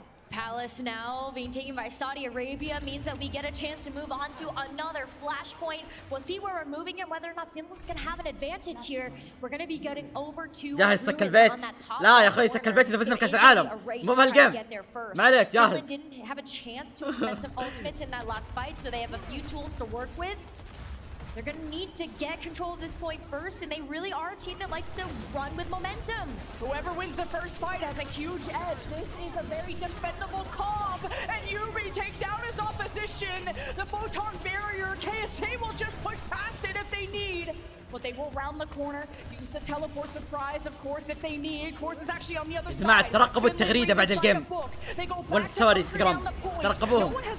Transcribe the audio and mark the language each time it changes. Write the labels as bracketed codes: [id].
[en] Palace now being taken by Saudi Arabia means that we get a chance to move on to another flashpoint. We'll see where we're moving and whether or not Finland's going to have an advantage here. We're going to be getting over to [ar] جاهز سك البيت. لا يا أخوي سك البيت إذا فزنا بكأس العالم. مو بهالجيم. ما عليك جاهز. [en] Finland didn't have a chance to expend some ultimates in that last fight, so they have a few tools to work with. They're going to need to get control of this point first, and they really are a team that likes to run with momentum. Whoever wins the first fight has a huge edge. This is a very defendable comp, and Yubi takes down his opposition. The photon barrier, KSA will just push past it if they need. But they will round the corner, use the teleport surprise, of course, if they need. Course is actually on the other side. [ar] جماعة ترقبوا التغريدة بعد الجيم. والسوري انستغرام ترقبوهم.